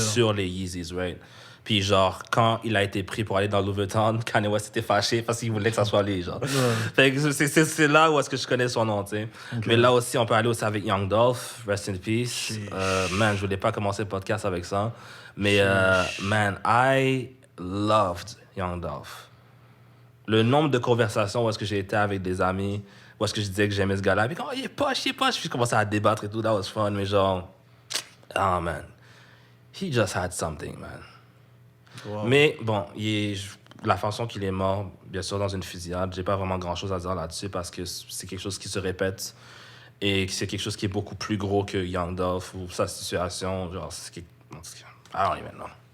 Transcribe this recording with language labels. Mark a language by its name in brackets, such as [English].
[French] sur les Yeezys, right? Puis, genre, quand il a été pris pour aller dans Louis Vuitton, Kanye West était fâché parce qu'il voulait que ça soit lui, genre. Fait que c'est là où est-ce que je connais son nom, tu sais. Mais là aussi, on peut aller aussi avec Young Dolph, rest in peace. Man, je voulais pas commencer le podcast avec ça. [English] Mais, man, I loved Young Dolph. [French] Le nombre de conversations où est-ce que j'ai été avec des amis, où est-ce que je disais que j'aimais ce gars-là, puis quand il est poche, puis je commençais à débattre et tout, [English] that was fun, [French] mais genre, [English] oh man, he just had something, man. Wow. [French] Mais bon, la façon qu'il est mort, bien sûr, dans une fusillade, j'ai pas vraiment grand-chose à dire là-dessus parce que c'est quelque chose qui se répète et c'est quelque chose qui est beaucoup plus gros que Young Dolph ou sa situation, genre, [English] I don't even know.